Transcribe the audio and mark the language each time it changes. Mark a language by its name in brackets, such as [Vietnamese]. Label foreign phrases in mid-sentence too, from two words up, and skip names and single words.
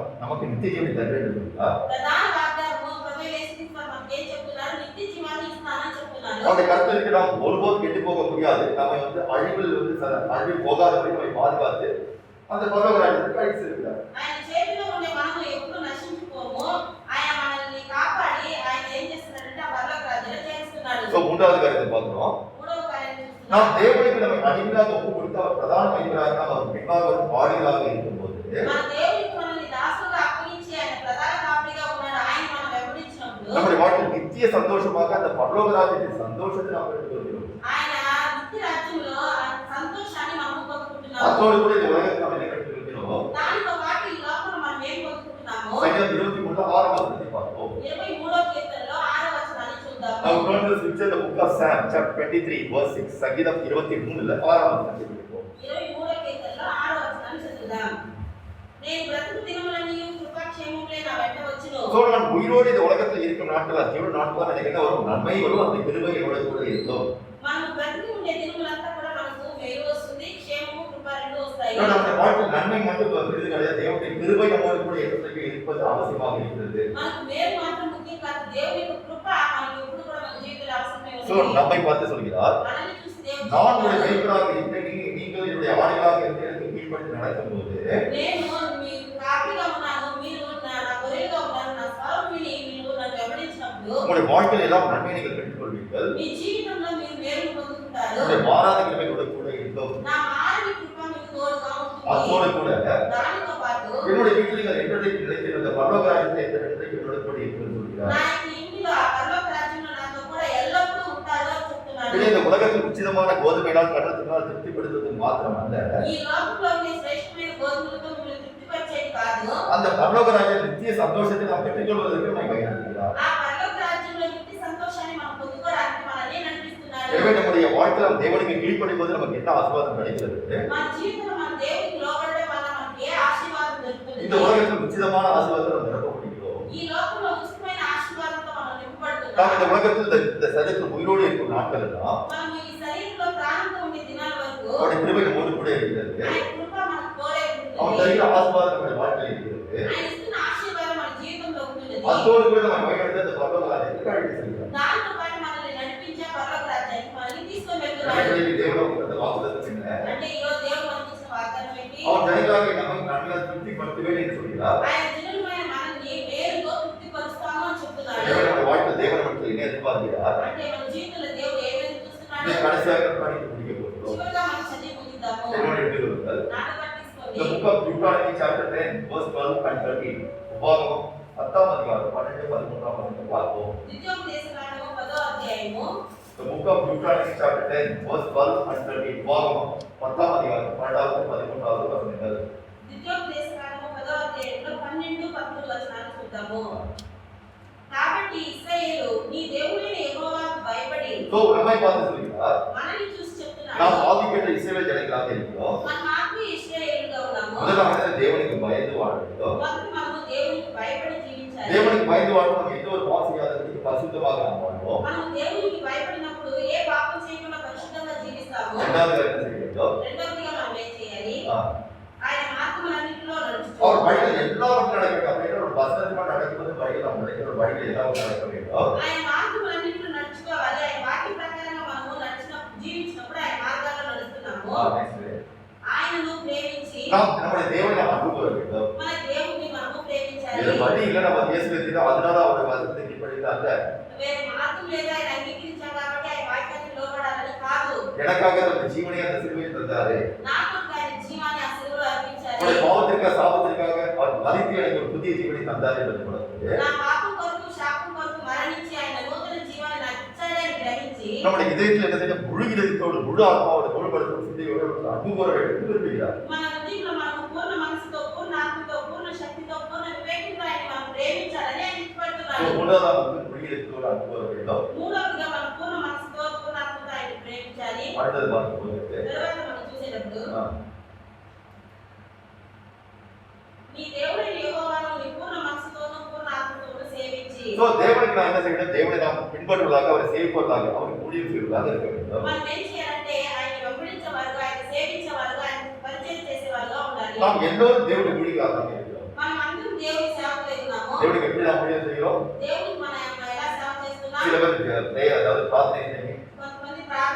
[Tamil] நமக்கு நித்திய ஜீவனை தர வேண்டும் சொல்கிறார். [Telugu] ప్రధాన వాగ్దానము ప్రభువైన యేసుక్రీస్తు వారు మనకు ఏం చెప్తున్నారు? నిత్య జీవాన్ని ఇస్తానని చెప్తున్నారు. [Tamil] அவருடைய கருத்திற்கு நாம் ஒருபோதும் கெட்டு போக முடியாது. நம்மை வந்து அழிவில் போகாதபடி நம்மை பாதுகாத்து அந்த பரலோகராஜ்யத்துக்கு அழைத்து செல்கிறார். [Telugu] ఆయన చేతిలో ఉండే మనము ఎప్పుడు నశించుకోము. ఆయన మనల్ని కాపాడి ఆయన ఏం చేస్తున్నాడంటే ఆ పరలోక రాజ్యంలో చేరుస్తున్నాడు. [Tamil] சோ மூன்றாவது காரியத்தை பார்க்கிறோம். [Telugu] మూడవ కార్యం చూస్తున్నాం. [Tamil] நாம் தேவனுக்கு நம்மை அடிமையாக ஒப்பு கொடுத்து அவர் பிரதான மைந்தராக நாம் அவர் பின்பாக வரும் ஆடுகளாக இருக்கும்போது [Telugu] మన దేవునికి మనల్ని దాసులుగా అప్పగించి ఆయన ప్రధాన కాపరిగా ఉన్నాడు. ఆయన మనం వెంబడించినప్పుడు [Tamil] நம்முடைய வாழ்க்கையில் நித்திய சந்தோஷமாக அந்த பரலோகராஜ்யத்தின் சந்தோஷத்தை நாம் பெற்றுக்கொள்கிறோம். [Telugu] ఆయన నిత్య రాజ్యంలో ఆ సంతోషాన్ని మనం పొందుకుంటాం. [Tamil] அதோடு கூட இந்த உலகத்தை நாம் என்ன கற்றுக்கொள்கிறோம்? [Telugu] దానితో పాటు ఈ లోకంలో మనం ఏం పొందుకుంటున్నామో [Tamil] சங்கீதம் 23 6 வசனத்தை பார்ப்போம். [Telugu] 23వ కీర్తనలో 6వ వచనాన్ని చూద్దాము. [English] Now turn to the scripture, the book of Psalm, chapter 23, verse 6. [Tamil] சங்கீதம் 23ல 6 வசனத்தை படிப்போம். [Telugu] 23వ కీర్తనలో 6వ వచనాన్ని చదువుదాం. నేను బ్రతుకు దినములన్నీ కృపాక్షేమములే నా వెంట వచ్చును. [Tamil] So நான் உயிரோடு இந்த உலகத்தில் இருக்கும் நாட்கள் ஜீவன நாட்கள் எனக்கு என்ன வரும்? நன்மை வரும், அந்த கிருபை என்னோட கூட இருக்கும். [Telugu] మనం బ్రతుకు ఉండే దినములంతా కూడా మనకు మేలు వస్తుంది, క్షేమము కృప రెండు వస్తాయి. [Tamil] நம்முடைய வாழ்க்கையில் நன்மை மட்டும் வருது கிடையாது, தேவனுடைய கிருபை நம்மோடு கூட எப்பொழுதுமே இருப்பது அவசியமாக இருக்கிறது. [Telugu] మనకు మేలు మాత్రం ముఖ్యం కాదు, దేవుని యొక్క కృప మనకు ఎప్పుడు కూడా మన జీవితంలో అవసరమే So ఉంది. [Tamil] நம்மை பார்த்து சொல்கிறார், [Telugu] మనల్ని చూసి దేవుడు [Tamil] நான் உங்களுடைய மேய்ப்பராக இருக்கிறேன், நீங்கள் என்னுடைய ஆடுகளாக இருந்து எனக்கு கீழ்ப்படிந்து நடக்கும்போது [Telugu] నేను మీకు కాపీగా ఉన్నాను, మీరు నా గొర్రెలుగా ఉన్నారు, నా స్వరం విని మీరు నన్ను వెంబడించినప్పుడు [Tamil] உங்களுடைய வாழ்க்கையில் எல்லாம் நன்மை நீங்கள் பெற்றுக்கொள்வீர்கள். [Telugu] మీ జీవితంలో మీరు మేలు పొందుకుంటారు. [Tamil] உங்களுடைய மாறாத கிருபை கூட இருக்கும். [Telugu] నా మానవి కృప మీకు తోడుగా [Tamil] அதோடு [Telugu] ఉంటుంది. [Tamil] கூட [Telugu] దానితో పాటు [Tamil] என்னுடைய வீட்டில் நீங்கள் என்றைக்கு நிலைத்திருந்த பரலோக ராஜ்யத்தை என்றைக்கு என்னோட கூட இருக்கிறது சொல்கிறார். [Telugu] నా యొక్క ఇంటిలో ఆ పరలోక రాజ్యంలో నాతో కూడా ఎల్లప్పుడూ ఉంటారు అని చెప్తున్నాడు. [Tamil] இது இந்த உலகத்தில் உச்சிதமான கோதுமையினால் கடத்தினால் திருப்திப்படுத்துவது மாத்திரமல்ல, [Telugu] ఈ లోకంలో ఉండే శ్రేష్టమైన గోధుమలతో మిమ్మల్ని తృప్తిపరిచేది కాదు, [Tamil] அந்த பரலோக ராஜ்ய நித்திய சந்தோஷத்தை நாம் பெற்றுக்கொள்வதற்கு நம்மை வழிநடத்துகிறார். [Telugu] ఆ పరలోక రాజ్యంలో నిత్య సంతోషాన్ని మనం పొందుకోవడానికి మనల్ని నడిపిస్తున్నాడు. [Tamil] எனவே நம்முடைய வாழ்க்கையில் நாம் தேவனுக்கு கீழ்ப்படிம்போது நமக்கு என்ன ஆசீர்வாதம் கிடைக்கிறது? [Telugu] మన జీవితంలో మన దేవునికి లోబడడం వల్ల మనకి ఏ ఆశీర్వాదం దొరుకుతుంది? [Tamil] இந்த உலகத்தில் உச்சிதமான ஆசீர்வாதத்தை நாம் நிரப்பப்படுகிறோம். [Telugu] ఈ లోకంలో ఉచితమైన ఆశీర్వాదంతో మనం [Tamil] நாம் [Telugu] నింపబడుతున్నాం. [Tamil] இந்த உலகத்தில் இந்த சரீரத்தில் உயிரோடு இருக்கும் நாட்கள் எல்லாம் [Telugu] మనం ఈ శరీరంలో ప్రాణంతో ఉండే దినాల వరకు [Tamil] அவருடைய கிருபை நம்மோடு கூட இருக்கிறது. [Telugu] ఆయన కృప మనకు తోడే [Tamil] அவன் [Telugu] ఉంటుంది. [Tamil] தருகிற ஆசீர்வாதம் நம்முடைய வாழ்க்கையில் இருக்கிறது. [Telugu] ఆయన ఇస్తున్న ఆశీర్వాదం మన జీవితంలో ఉంటుంది. [Tamil] அதோடு கூட நம்ம வழிநடத்த இந்த பரலோக ராஜ்யத்துக்கு அழைத்து செல்கிறார். [Telugu] దాంతో పాటు మనల్ని నడిపించే పరలోక రాజ్యానికి మనల్ని తీసుకొని వెళ్తున్నాడు. [Tamil] எனவே தேவனுக்கு அந்த வாக்குத்தத்தம் என்ன? [Telugu] అంటే ఈ రోజు దేవుడు మనకి ఇచ్చిన వాగ్దానం ఏంటి? [Tamil] அவன் ஜனங்களாகிய நம்மை நன்மையால் திருப்திப்படுத்துவேன் என்று சொல்கிறார். [Telugu] ఆయన జనులమైన మనల్ని మేలుతో తృప్తిపరుస్తాను అని చెప్తున్నాడు. [Tamil] எனவே நம்முடைய வாழ்க்கையில் தேவன் நமக்கு என்ன எதிர்பார்க்கிறார்? [Telugu] అంటే మన జీవితంలో దేవుడు ఏమేమి చూస్తున్నాడు? [Tamil] இதை கடைசியாக படித்து முடிக்க போகிறோம். [Telugu] చివరిగా మనం చదివి ముగిద్దాము. [Tamil] என்னோட எடுத்துக்கொள்ளுங்கள். [Telugu] నాటకాన్ని [English] The [Telugu] తీసుకోండి. [English] book of Deuteronomy chapter 10 verse 12 and 13. [Tamil] உபாகமம் 10ஆம் அதிகாரம் 12 13ஆம் வசனத்தை பார்ப்போம். [Telugu] ద్వితీయోపదేశకాండము 10వ అధ్యాయము. [English] The book of Deuteronomy chapter 10 verse 12 and 13. [Tamil] உபாகமம் 10ஆம் அதிகாரம் 12வது 13வது வசனங்கள். [Telugu] ద్వితీయోపదేశకాండము 10వ అధ్యాయంలో 12 13 వచనాలు చూద్దాము. కాబట్టి ఇశ్రాయేలు నీ దేవుడైన యెహోవాకు భయపడి [Tamil] So நம்மை பார்த்து சொல்கிறார், [Telugu] మనల్ని చూసి చెప్తున్నాడు. [Tamil] நாம் ஆதிக்கத்தை இஸ்ரவேல் ஜனங்களாக இருக்கிறோம். [Telugu] మనం ఆత్మీయ ఇశ్రాయేలుగా ఉన్నాము. [Tamil] முதலாவது தேவனுக்கு பயந்து வாழ வேண்டும். [Telugu] మొదట మనము దేవునికి భయపడి జీవించాలి. [Tamil] தேவனுக்கு பயந்து வாழ்வோம், நம்ம எந்த ஒரு பாவம் செய்யாதபடி பரிசுத்தமாக நாம் வாழ்வோம். [Telugu] మనం దేవునికి భయపడినప్పుడు ఏ పాపం చేయకుండా పరిశుద్ధంగా జీవిస్తాము. [Tamil] இரண்டாவது என்ன செய்ய வேண்டும்? [Telugu] రెండవదిగా మనం ఏం చేయాలి? ஆ, ఆయన మార్గములన్నిటిలో నడుస్తూ [Tamil] அவர் வழியில் எல்லாவற்றும் நடக்க வேண்டும். அப்படின்ற ஒரு வசனமா நடக்கும்போது வழியில் நாம் நடக்கிற வழியில் எல்லாவற்றும் நடக்க வேண்டும். [Telugu] ఆయన మార్గములన్నిటిలో నడుచుకోవాలి. ఆయన వాక్య ప్రకారంగా మనము నడిచినప్పుడు జీవించినప్పుడు ఆయన మార్గాల్లో నడుస్తున్నాము. ఆయనను ప్రేమించి [Tamil] நாம் நம்முடைய தேவனை அன்பு கூற வேண்டும். [Telugu] మన దేవుని మనము ప్రేమించాలి. [Tamil] வேற வழி இல்லை, நம்ம இயேசுவை தெரியும், அதனால அவருடைய வசனத்தை படித்தாங்க. [Telugu] వేరే మార్గం లేదా ఆయన అంగీకరించాం కాబట్టి ఆయన వాక్యానికి లోబడాలని కాదు. [Tamil] எனக்காக தன்னுடைய ஜீவனை அந்த சிலுவையில் தந்தாரு. [Telugu] నాకు ఆయన జీవాన్ని ఆ సిలువలో అర్పించాలి. [Tamil] அவருடைய பாவத்திற்காக சாபத்திற்காக அவர் மரித்து எனக்கு ஒரு புதிய ஜீவனை தந்தார் என்பது கொடுத்தது. [Telugu] నా పాపం కొరకు శాపం కొరకు మరణించి ఆయన నూతన జీవాన్ని నాకు ఇచ్చాడని గ్రహించి [Tamil] நம்முடைய இதயத்தில் என்ன செய்யணும்? முழு இதயத்தோடு முழு ஆத்மாவோடு முழுபடுத்தும் சிந்தையோடு அன்பு கூற வேண்டும் விரும்புகிறார். [Telugu] మన హృదయంలో మనము పూర్ణ మనసుతో పూర్ణ ఆత్మతో పూర్ణ శక్తితో పూర్ణ వివేకంతో ఆయన మనం ప్రేమించాలని ఆయన ఇష్టపడుతున్నాడు. [Tamil] மூன்றாவது முழு இதயத்தோடு அன்பு கூற வேண்டும். [Telugu] మూడవదిగా మనం పూర్ణ మనసుతో పూర్ణ ఆత్మతో ఆయన ప్రేమించాలి. [Tamil] அடுத்தது பார்க்கும்போது [Telugu] తర్వాత మనం చూసేటప్పుడు ஆ, నీ దేవుడైన యెహోవాను నీ పూర్ణ మనసుతోనూ పూర్ణ ఆత్మతోనూ సేవించి [Tamil] So, தேவனுக்கு நாம் என்ன செய்யணும்? தேவனை நாம் பின்பற்றுவதாக, அவரை சேவிப்பவர்களாக, அவருக்கு ஊழியம் செய்வதாக இருக்க வேண்டும். [Telugu] మనం ఏం చేయాలంటే ఆయన వెంబడించేవారుగా ఆయన సేవించేవారుగా ఆయన పరిచయం చేసేవారుగా ఉండాలి. [Tamil] நாம் எல்லோரும் தேவனுடைய ஊழியர்களாக இருக்கிறோம். [Telugu] మనం అందరం దేవుని సేవకులై ఉన్నాము. [Tamil] தேவனுக்கு எப்படி நாம் ஊழியம் செய்கிறோம்? [Telugu] దేవునికి మనం ఎలా సేవ చేస్తున్నాం? [Tamil] சில பேர் prayer, அதாவது பிரார்த்தனை செய்யுங்க. [Telugu] కొంతమంది ప్రార్థన